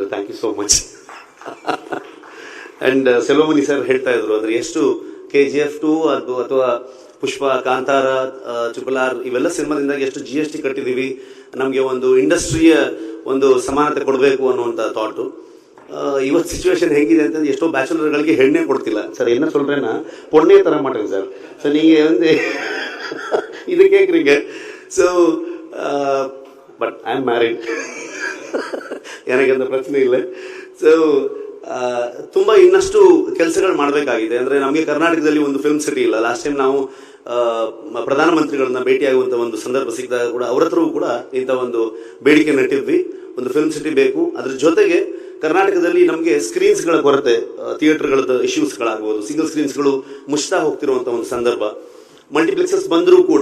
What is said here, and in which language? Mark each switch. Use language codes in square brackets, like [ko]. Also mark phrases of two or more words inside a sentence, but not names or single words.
[en] Thank you so much. [kn] ಆ್ಯಂಡ್ ಸೆಲ್ವಮಣಿ ಸರ್ ಹೇಳ್ತಾ ಇದ್ರು ಅದ್ರ ಎಷ್ಟು KGF 2 ಅದು ಅಥವಾ ಪುಷ್ಪ, ಕಾಂತಾರ, RRR ಇವೆಲ್ಲ ಸಿನಿಮಾದಿಂದಾಗಿ ಎಷ್ಟು GST ಕಟ್ಟಿದ್ದೀವಿ, ನಮಗೆ ಒಂದು ಇಂಡಸ್ಟ್ರಿಯ ಒಂದು ಸಮಾನತೆ ಕೊಡಬೇಕು ಅನ್ನುವಂಥ ಥಾಟು. ಇವತ್ತು ಸಿಚುವೇಶನ್ ಹೇಗಿದೆ ಅಂತಂದ್ರೆ ಎಷ್ಟೋ ಬ್ಯಾಚುಲರ್ಗಳಿಗೆ ಹೆಣ್ಣೆ ಕೊಡ್ತಿಲ್ಲ ಸರ್. [ta] என்ன சொல்றேன்னா பொண்ணே தர மாட்டேங்க சார். ஸோ நீங்கள் வந்து இது கேட்குறீங்க. [en] So but I am married, [ta] எனக்கு அந்த [kn] ಪ್ರಶ್ನೆ ಇಲ್ಲ. ಸೊ ತುಂಬ ಇನ್ನಷ್ಟು ಕೆಲಸಗಳು ಮಾಡಬೇಕಾಗಿದೆ. ಅಂದರೆ ನಮಗೆ ಕರ್ನಾಟಕದಲ್ಲಿ ಒಂದು [en] film city [kn] ಇಲ್ಲ. [en] last time [kn] ನಾವು ಪ್ರಧಾನಮಂತ್ರಿಗಳನ್ನ ಭೇಟಿಯಾಗುವಂಥ ಒಂದು ಸಂದರ್ಭ ಸಿಕ್ಕಿದಾಗ ಕೂಡ ಅವ್ರ ಹತ್ರವೂ ಕೂಡ ಇಂಥ ಒಂದು ಬೇಡಿಕೆ ನೆಟ್ಟಿದ್ವಿ, ಒಂದು [en] film city [kn] ಬೇಕು. ಅದ್ರ ಜೊತೆಗೆ ಕರ್ನಾಟಕದಲ್ಲಿ ನಮಗೆ ಸ್ಕ್ರೀನ್ಸ್ಗಳ ಕೊರತೆ, ಥಿಯೇಟರ್ಗಳದ್ದು ಇಶ್ಯೂಸ್ಗಳಾಗ್ಬೋದು, [en] single screens [kn] ಮುಚ್ತಾ ಹೋಗ್ತಿರುವಂಥ ಒಂದು ಸಂದರ್ಭ, ಮಲ್ಟಿಪ್ಲೆಕ್ಸಸ್ ಬಂದರೂ ಕೂಡ.